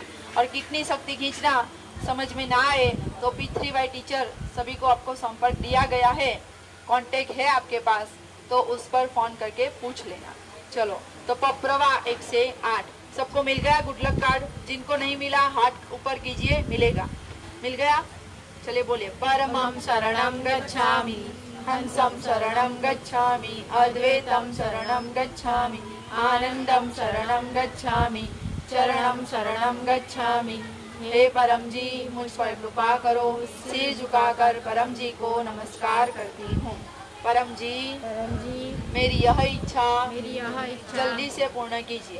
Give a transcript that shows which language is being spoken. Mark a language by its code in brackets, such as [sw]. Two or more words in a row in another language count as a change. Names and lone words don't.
[hi] और कितनी शक्ति खींचना समझ में ना आए तो P3Y टीचर सभी को आपको संपर्क दिया गया है, कांटेक्ट है आपके पास, तो उस पर फोन करके पूछ लेना। चलो, तो पप्रवा 1 से 8 सबको मिल गया [en] good luck card? [hi] जिनको नहीं मिला हाथ ऊपर कीजिए, मिलेगा। मिल गया? चलिए बोलिए, [sa] परमं शरणं गच्छामि, हंसं शरणं गच्छामि, अद्वैतं शरणं गच्छामि, आनंदं शरणं गच्छामि, चरणं शरणं गच्छामि। [hi] हे परम जी, मुझ पर कृपा करो। सिर झुकाकर परम जी को नमस्कार करती हूँ। परम जी मेरी यह इच्छा जल्दी से पूर्ण कीजिए।